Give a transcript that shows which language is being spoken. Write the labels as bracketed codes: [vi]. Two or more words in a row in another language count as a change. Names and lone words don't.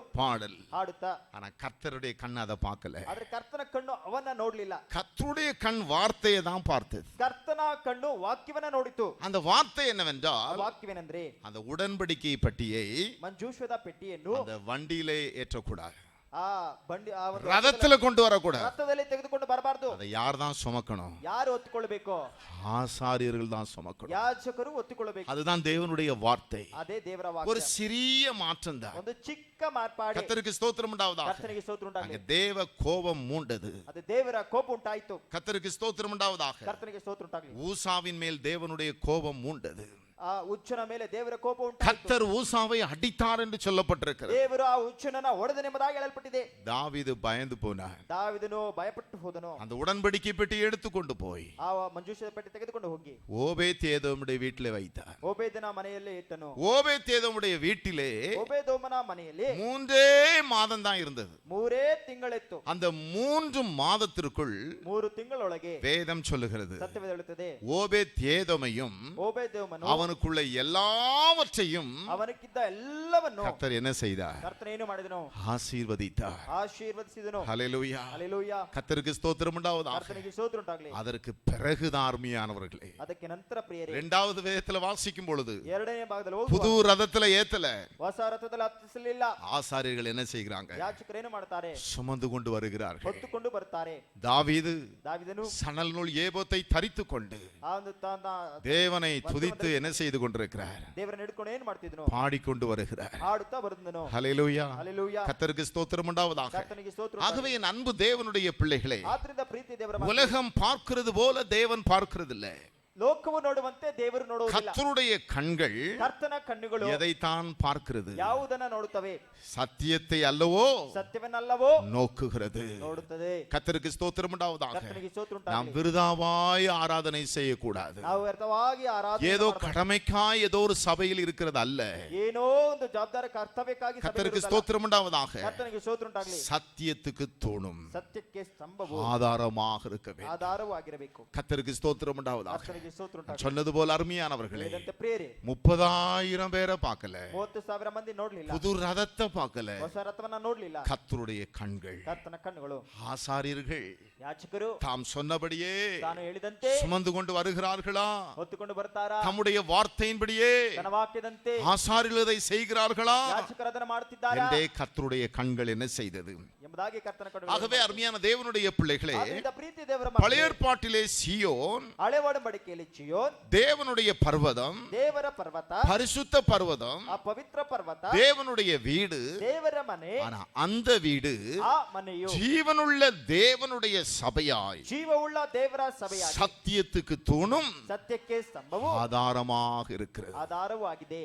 [ta] பாடல். [kn] ಹಾಡುತ್ತಾ. [ta] ஆனா கர்த்தருடைய கண் அதை பார்க்கல. [kn] ಆದ್ರೆ ಕರ್ತನ ಕಣ್ಣು ಅವನ್ನ ನೋಡ್ಲಿಲ್ಲ. [ta] கர்த்தருடைய கண் வார்த்தையை தான் பார்த்தது. [kn] ಕರ್ತನ ಕಣ್ಣು ವಾಕ್ಯವನ್ನ ನೋಡಿತು. [ta] அந்த வார்த்தை [kn] ಆ [ta] என்னவென்றால், [kn] ವಾಕ್ಯವೇನೆಂದ್ರೆ, [ta] அந்த உடன்படிக்கை பட்டியை [kn] ಮಂಜೂಷದ ಪೆಟ್ಟಿಯನ್ನು [ta] அந்த வண்டியிலே ஏற்றக்கூடாது, [kn] ಆ ಬಂಡಿ, ಆ ಒಂದು [ta] ரதத்துல கொண்டு வரக்கூடாது. [kn] ರಥದಲ್ಲಿ ತೆಗೆದುಕೊಂಡು ಬರಬಾರದು. [ta] அதை யார் தான் சுமக்கணும்? [kn] ಯಾರು ಒತ್ತಿಕೊಳ್ಳಬೇಕು? [ta] ஆசாரியர்கள் தான் சுமக்கணும். [kn] ಯಾಜಕರು ಒತ್ತಿಕೊಳ್ಳಬೇಕು. [ta] அதுதான் தேவனுடைய வார்த்தை. [kn] ಅದೇ ದೇವರ [ta] ஒரு [kn] ವಾಕ್ಯ. [ta] சிறிய மாற்றம் தான். [kn] ಒಂದು ಚಿಕ್ಕ ಮಾರ್ಪಾಡಿ. [ta] கர்த்தருக்கு ஸ்தோத்திரம் உண்டாவதாக. [kn] ಕರ್ತನಿಗೆ ಸ್ತೋತ್ರ [ta] அங்க [kn] ಉಂಟಾಗಲಿ. [ta] தேவ கோபம் மூண்டது. [kn] ಅದು ದೇವರ ಕೋಪ ಉಂಟಾಯಿತು. [ta] கர்த்தருக்கு ஸ்தோத்திரம் உண்டாவதாக. [kn] ಕರ್ತನಿಗೆ ಸ್ತೋತ್ರ ಉಂಟಾಗಲಿ. [ta] ஊசாவின் மேல் தேவனுடைய கோபம் மூண்டது. [kn] ಆ ಹುಚ್ಚನ ಮೇಲೆ ದೇವರ ಕೋಪ ಉಂಟಾಯಿತು. [ta] கர்த்தர் ஊசாவை அடித்தார் என்று சொல்லப்பட்டிருக்கிறது. [kn] ದೇವರು ಆ ಹುಚ್ಚನನ್ನ ಹೊಡೆದನೆಂಬುದಾಗಿ ಹೇಳಲ್ಪಟ್ಟಿದೆ. [ta] தாவீது பயந்து போனார். [kn] ದಾವೀದನು ಭಯಪಟ್ಟು ಹೋದನು. [ta] அந்த உடன்படிக்கை பெட்டி எடுத்துக்கொண்டு போய் [kn] ಆ ಮಂಜೂಷದ ಪೆಟ್ಟಿ ತೆಗೆದುಕೊಂಡು ಹೋಗಿ [ta] ஓபேத்ஏதோமுடைய வீட்டிலே வைத்தார். [kn] ಓಬೇದನ ಮನೆಯಲ್ಲಿ ಇಟ್ಟನು. [ta] ஓபேத்ஏதோமுடைய வீட்டிலே [kn] ಓಬೇದೋಮನ ಮನೆಯಲ್ಲಿ [ta] 3 மாதம் தான் இருந்தது. [kn] 3 ತಿಂಗಳಿತ್ತು. [ta] அந்த 3 மாதத்திற்குள் [kn] 3 ತಿಂಗಳೊಳಗೆ [ta] வேதம் சொல்லுகிறது, [kn] ಸತ್ಯವೇದ ಹೇಳುತ್ತದೆ, [ta] ஓபேத்ஏதோமையும் [kn] ಓಬೇದೋಮನು [ta] அவனுக்குள்ள எல்லாவற்றையும் [kn] ಅವನಕ್ಕಿದ್ದ ಎಲ್ಲವನ್ನು [ta] கர்த்தர் என்ன செய்தார்? [kn] ಕರ್ತನ ಏನು ಮಾಡಿದನು? [ta] ஆசீர்வதித்தார். [kn] ಆಶೀರ್ವದಿಸಿದನು. [ta] ஹல்லேலூயா. [kn] ಹಲ್ಲೆಲೂಯಾ. [ta] கர்த்தருக்கு ஸ்தோத்திரம் உண்டாவதாக. [kn] ಕರ್ತನಿಗೆ ಸ್ತೋತ್ರ ಉಂಟಾಗಲಿ. [ta] அதற்கு பிறகு அருமையானவர்களே, [kn] ಅದಕ್ಕೆ ನಂತರ ಪ್ರಿಯರೇ, [ta] 2வது வேதத்துல வாசிக்கும் பொழுது [kn] 2ನೇ ಭಾಗದಲ್ಲಿ [ta] புது [kn] ಹೋಗುವ [ta] ரதத்துல ஏத்தல, [kn] ಹೊಸ ರಥದಲ್ಲಿ ಹತ್ತಿಸಲಿಲ್ಲ. [ta] ஆசாரியர்கள் என்ன செய்கிறாங்க? [kn] ಯಾಜಕರು ಏನು ಮಾಡ್ತಾರೆ? [ta] சுமந்து கொண்டு வருகிறார்கள். [kn] ಹೊತ್ತುಕೊಂಡು ಬರ್ತಾರೆ. [ta] தாவீது [kn] ದಾವೀದನು [ta] சணல் நூல் ஏபோத்தை தரித்துக் கொண்டு [kn] ಆ ಒಂದು ತನ್ನ [ta] தேவனை துதித்து என்ன செய்து கொண்டிருக்கிறார்? [kn] ದೇವರನ್ನ ಹಿಡ್ಕೊಂಡು ಏನ್ ಮಾಡ್ತಿದ್ನು? [ta] பாடிக்கொண்டு வருகிறார். [kn] ಹಾಡುತ್ತಾ ಬಂದನು. [ta] ஹல்லேலூயா. [kn] ಹಲ್ಲೆಲೂಯಾ. [ta] கர்த்தருக்கு ஸ்தோத்திரம் உண்டாவதாக. [kn] ಕರ್ತನಿಗೆ ಸ್ತೋತ್ರ. [ta] ஆகவே என் அன்பு தேவனுடைய பிள்ளைகளே, [kn] ಆದ್ರಿಂದ ಪ್ರೀತಿ ದೇವರ ಮಕ್ಕಳೇ, [ta] உலகம் பார்க்கிறது போல தேவன் பார்க்கிறதில்லை. [kn] ಲೋಕವು ನೋಡುವಂತೆ ದೇವರು ನೋಡುವುದಿಲ್ಲ. [ta] கர்த்தருடைய கண்கள் [kn] ಕರ್ತನ ಕಣ್ಣುಗಳು [ta] எதைத்தான் பார்க்கிறது? [kn] ಯಾವುದನ್ನ ನೋಡುತ್ತವೆ? [ta] சத்தியத்தை அல்லவோ [kn] ಸತ್ಯವನ್ನಲ್ಲವೋ [ta] நோக்குகிறது. [kn] ನೋಡುತ್ತದೆ. [ta] கர்த்தருக்கு ஸ்தோத்திரம் உண்டாவதாக. [kn] ಕರ್ತನಿಗೆ ಸ್ತೋತ್ರ [ta] நாம் [kn] ಉಂಟಾಗಲಿ. [ta] விருதாவாய் ஆராதனை செய்யக்கூடாது. [kn] ನಾವು ವ್ಯರ್ಥವಾಗಿ ಆರಾಧನೆ [ta] ஏதோ [kn] ಮಾಡಬಾರದು. [ta] கடமைக்காய் ஏதோ ஒரு சபையில் இருக்கிறது அல்ல. [kn] ಏನೋ ಒಂದು ಜವಾಬ್ದಾರಿ ಕರ್ತವ್ಯಕ್ಕಾಗಿ [ta] கர்த்தருக்கு ஸ்தோத்திரம் உண்டாவதாக. [kn] ಕರ್ತನಿಗೆ ಸ್ತೋತ್ರ ಉಂಟಾಗಲಿ. [ta] சத்தியத்துக்கு தோணும் [kn] ಸತ್ಯಕ್ಕೆ ಸ್ತಂಭವು [ta] ஆதாரமாக இருக்க வேண்டும். [kn] ಆಧಾರವೂ ಆಗಿರಬೇಕು. [ta] கர்த்தருக்கு ஸ்தோத்திரம் உண்டாவதாக. [kn] ಕರ್ತನಿಗೆ ಸ್ತೋತ್ರ ಉಂಟಾಗಲಿ. [ta] சொன்னது போல அருமையானவர்களே, [kn] ವೇದಂತೆ ಪ್ರೇರೆ [ta] 30,000 பேரை பார்க்கல, [kn] 30,000 ಮಂದಿ ನೋಡ್ಲಿಲ್ಲ, [ta] புது ரதத்தை பார்க்கல. [kn] ಹೊಸ ರಥವನ್ನ ನೋಡ್ಲಿಲ್ಲ. [ta] கர்த்தருடைய கண்கள், [kn] ಕರ್ತನ ಕಣ್ಣುಗಳು, [ta] ஆசாரியர்கள் [kn] ಯಾಜಕರು [ta] தாம் சொன்னபடியே [kn] ತಾನು ಹೇಳಿದಂತೆ [ta] சுமந்து கொண்டு வருகிறார்களா? [kn] ಹೊತ್ತುಕೊಂಡು ಬರ್ತಾರಾ? [ta] தம்முடைய வார்த்தையின்படியே [kn] ತನ್ನ ವಾಕ್ಯದಂತೆ [ta] ஆசாரியர்கள் அதை செய்கிறார்களா [kn] ಯಾಜಕರು ಅದನ್ನ ಮಾಡ್ತಿದ್ದಾರಾ [ta] என்றே கர்த்தருடைய கண்கள் என்ன செய்தது [kn] ಎಂಬುದಾಗಿ ಕರ್ತನ ಕಣ್ಣುಗಳು. [ta] ஆகவே அருமையான தேவனுடைய பிள்ளைகளே, [kn] ಆದ್ದರಿಂದ ಪ್ರೀತಿ ದೇವರ [ta] பழைய [kn] ಮಕ್ಕಳೇ, [ta] ஏற்பாட்டிலே சீயோன் [kn] ಹಳೆ ಒಡಂಬಡಿಕೆಯಲ್ಲಿ ಚಿಯೋನ್ [ta] தேவனுடைய பர்வதம், [kn] ದೇವರ ಪರ್ವತ, [ta] பரிசுத்த பர்வதம், [kn] ಆ ಪವಿತ್ರ ಪರ್ವತ, [ta] தேவனுடைய வீடு. [kn] ದೇವರ ಮನೆ, [ta] ஆனா அந்த வீடு [kn] ಆ ಮನೆಯು [ta] ஜீவனுள்ள தேவனுடைய சபையாய், [kn] ಜೀವವುಳ್ಳ ದೇವರ ಸಭೆಯಾಗಿ, [ta] சத்தியத்துக்கு தூணும் [kn] ಸತ್ಯಕ್ಕೆ ಸ್ತಂಭವು [ta] ஆதாரமாக இருக்கிறது. [kn] ಆಧಾರವೂ ಆಗಿದೆ.